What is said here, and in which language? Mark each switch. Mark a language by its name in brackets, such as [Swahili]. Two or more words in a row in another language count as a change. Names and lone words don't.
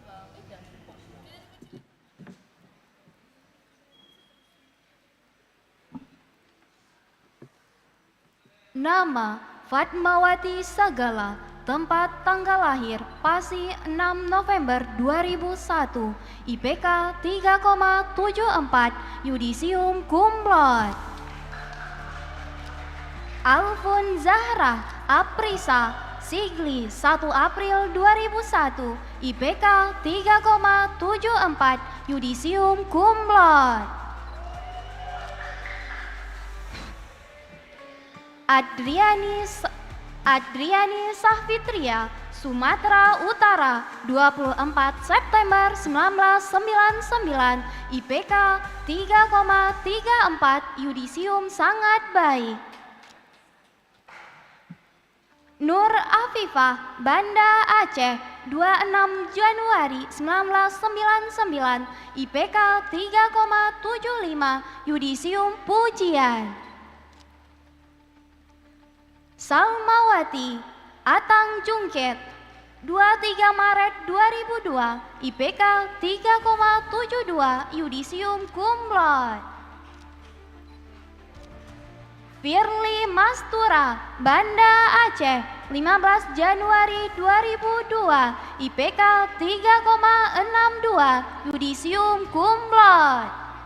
[Indonesian] Nama Fatmawati Sagala. Tempat tanggal lahir Pasi 6 November 2001, IPK 3,74, yudisium [Latin] cum laude. [Indonesian] Alfun Zahra Aprisa, Sigli 1 April 2001, IPK 3,74, yudisium [Latin] cum laude. [Indonesian] Adriani Sahfitria, Sumatera Utara, 24 September 1999, IPK 3,34, yudisium sangat baik. Nur Afifah, Banda Aceh, 26 Januari 1999, IPK 3,75, yudisium pujian. Salmawati Atang Jungket, 23 Maret 2002, IPK 3,72, yudisium [Latin] cum laude. [Indonesian] Firly Mastura, Banda Aceh, 15 Januari 2002, IPK 3,62, yudisium [Latin] cum laude.